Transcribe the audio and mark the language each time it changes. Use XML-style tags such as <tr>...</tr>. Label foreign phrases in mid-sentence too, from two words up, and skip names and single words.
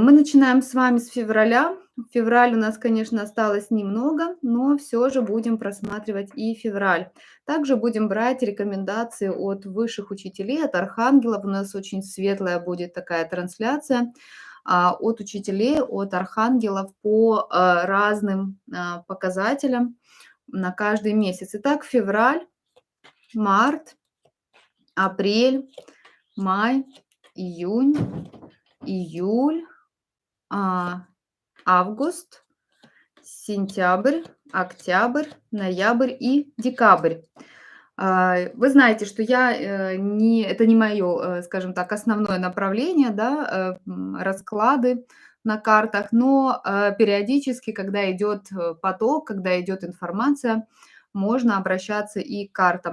<ru>Мы начинаем с вами с февраля. Февраль у нас, конечно, осталось немного, но все же будем просматривать и февраль. Также будем брать рекомендации от высших учителей, от архангелов. У нас очень светлая будет такая трансляция от учителей, от архангелов по разным показателям на каждый месяц. Итак, февраль, март, апрель, май, июнь, июль, а, август, сентябрь, октябрь, ноябрь и декабрь. Вы знаете, что я не, это не мое, скажем так, основное направление, да, расклады на картах, но периодически, когда идет поток, когда идет информация, можно обращаться и к картам.</ru>